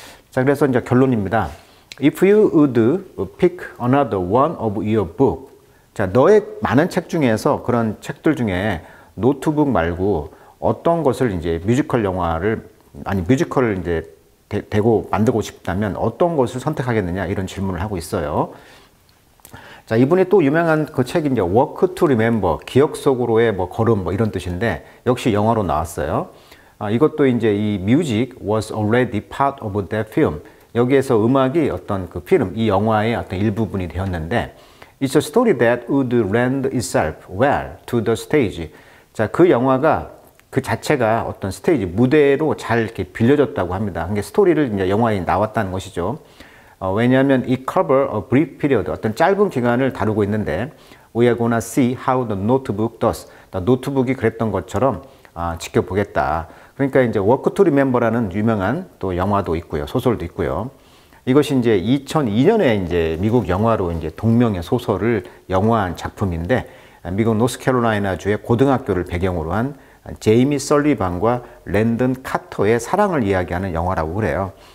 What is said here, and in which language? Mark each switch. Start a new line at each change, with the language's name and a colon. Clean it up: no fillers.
Korean: 자, 그래서 이제 결론입니다.
English: If you would pick another one of your book,
Korean: 자, 너의 많은 책 중에서, 그런 책들 중에 노트북 말고 어떤 것을 이제 뮤지컬을 이제 대고 만들고 싶다면 어떤 것을 선택하겠느냐, 이런 질문을 하고 있어요. 자, 이분이 또 유명한 그 책이 이제 Walk to Remember, 기억 속으로의 뭐 걸음, 뭐 이런 뜻인데, 역시 영화로 나왔어요. 이것도 이제 이
English: music was already part of that film.
Korean: 여기에서 음악이 어떤 그 필름, 이 영화의 어떤 일부분이 되었는데,
English: It's a story that would lend itself well to the stage.
Korean: 자, 그 영화가 그 자체가 어떤 스테이지, 무대로 잘 이렇게 빌려졌다고 합니다. 그게 스토리를 이제 영화에 나왔다는 것이죠. 왜냐하면 이
English: cover a brief period,
Korean: 어떤 짧은 기간을 다루고 있는데,
English: We are gonna see how the notebook does.
Korean: 노트북이 그랬던 것처럼 지켜보겠다. 그러니까 이제 Walk to Remember라는 유명한 또 영화도 있고요, 소설도 있고요. 이것이 이제 2002년에 이제 미국 영화로 이제 동명의 소설을 영화한 작품인데, 미국 노스캐롤라이나주의 고등학교를 배경으로 한 제이미 설리반과 랜든 카터의 사랑을 이야기하는 영화라고 그래요.